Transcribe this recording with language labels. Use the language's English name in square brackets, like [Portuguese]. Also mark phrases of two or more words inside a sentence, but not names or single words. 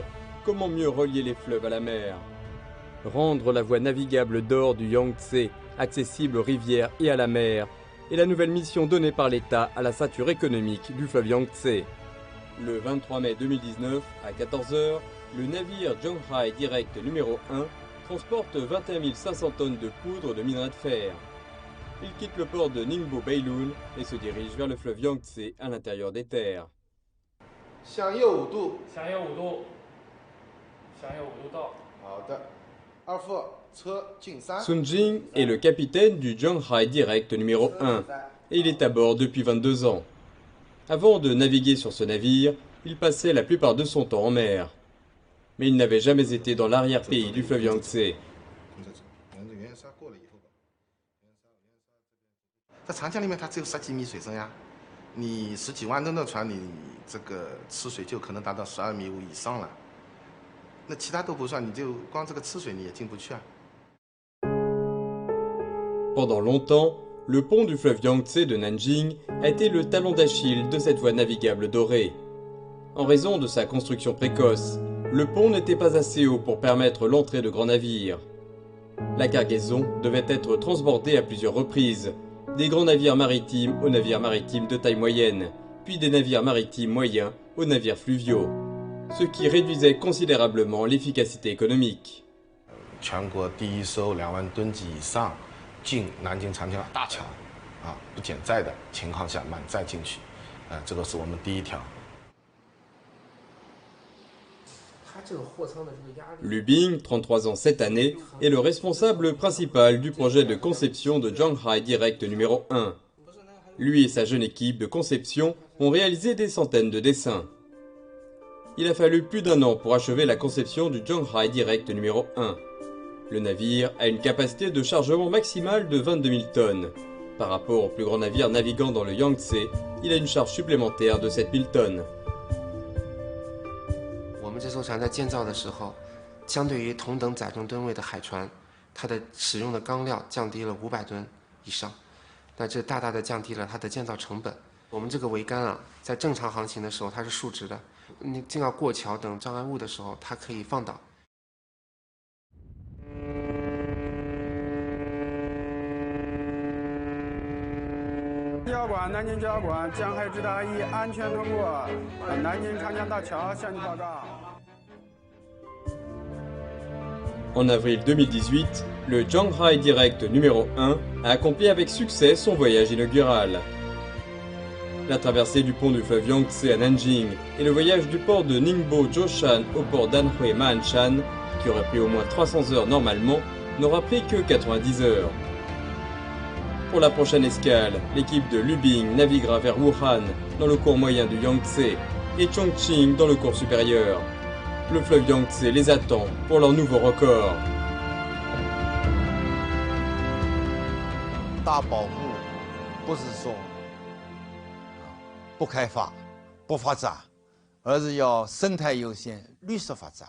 [French] Comment mieux relier les fleuves à la mer? Rendre la voie navigable d'or du Yangtze accessible aux rivières et à la mer est la nouvelle mission donnée par l'État à la ceinture économique du fleuve Yangtze. Le 23 mai 2019, à 14 h, le navire Zhonghai Direct numéro 1 transporte 21 500 tonnes de poudre de minerai de fer. Il quitte le port de Ningbo Beilun et se dirige vers le fleuve Yangtze à l'intérieur des terres. [Chinese] 向右5度，向右5度，向右5度到。好的，二副车进山。 [French] Sun Jing est le capitaine du Zhonghai Direct numéro 1 et il est à bord depuis 22 ans. Avant de naviguer sur ce navire, il passait la plupart de son temps en mer. Mais il n'avait jamais été dans l'arrière-pays du fleuve Yangtze. [Chinese] 在长江里面，它只有10几米水深呀，你10几万吨的船，你这个吃水就可能达到12.5米以上了。那其他都不算，你就光这个吃水你也进不去啊。 [French] Pendant longtemps, le pont du fleuve Yangtze de Nanjing a été le talon d'Achille de cette voie navigable dorée. En raison de sa construction précoce, le pont n'était pas assez haut pour permettre l'entrée de grands navires. La cargaison devait être transbordée à plusieurs reprises, des grands navires maritimes aux navires maritimes de taille moyenne, puis des navires maritimes moyens aux navires fluviaux, ce qui réduisait considérablement l'efficacité économique. [Chinese] 全国第一艘2万吨级以上进南京长江大桥，不减载的情况下满载进去，这个是我们第一条。 [French] Lu Bing, 33 ans cette année, est le responsable principal du projet de conception de Zhonghai Direct numéro 1. Lui et sa jeune équipe de conception ont réalisé des centaines de dessins. Il a fallu plus d'1 an pour achever la conception du Zhonghai Direct numéro 1. Le navire a une capacité de chargement maximale de 22 000 tonnes. Par rapport aux plus grands navires naviguant dans le Yangtze, il a une charge supplémentaire de 7 000 tonnes. [Chinese] 我们这艘船在建造的时候，相对于同等载重吨位的海船，它的使用的钢料降低了500吨以上。那这大大的降低了它的建造成本。我们这个桅杆啊，在正常航行的时候它是竖直的，你正要过桥等障碍物的时候，它可以放倒。交管，南京交管，江海直达1安全通过，南京长江大桥向你报告。 [French] En avril 2018, le Jiangrai Direct numéro 1 a accompli avec succès son voyage inaugural. La traversée du pont du fleuve Yangtze à Nanjing et le voyage du port de Ningbo-Zhoushan au port d'Anhui-Ma'anshan, qui aurait pris au moins 300 heures normalement, n'aura pris que 90 heures. Pour la prochaine escale, l'équipe de Lubing naviguera vers Wuhan dans le cours moyen du Yangtze et Chongqing dans le cours supérieur. Le fleuve Yangtze les attend pour leur nouveau record. [Chinese] 大保护不是说不开发、不发展，而是要生态优先、绿色发展。